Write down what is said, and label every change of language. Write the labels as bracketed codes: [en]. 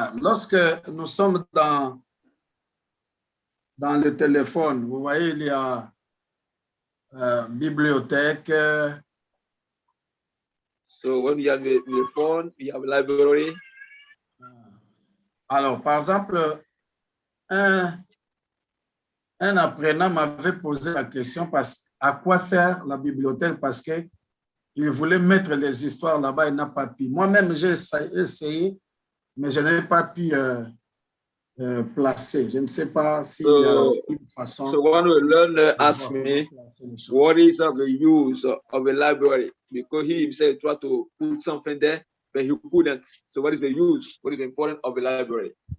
[fr] Lorsque nous sommes dans le téléphone, vous voyez, il y a bibliothèque. [en] So when you have the phone, you have library. [fr] Alors, par exemple, un apprenant m'avait posé la question à quoi sert la bibliothèque, parce qu'il voulait mettre les histoires là-bas, il n'a pas pu. Moi-même, j'ai essayé, mais je n'ai pas pu placer. Je ne sais pas s'il y a une façon. [en] So one learner asked me, what is the use of a library? Because he himself tried to put something there, but he couldn't. So what is the use? What is the importance of a library?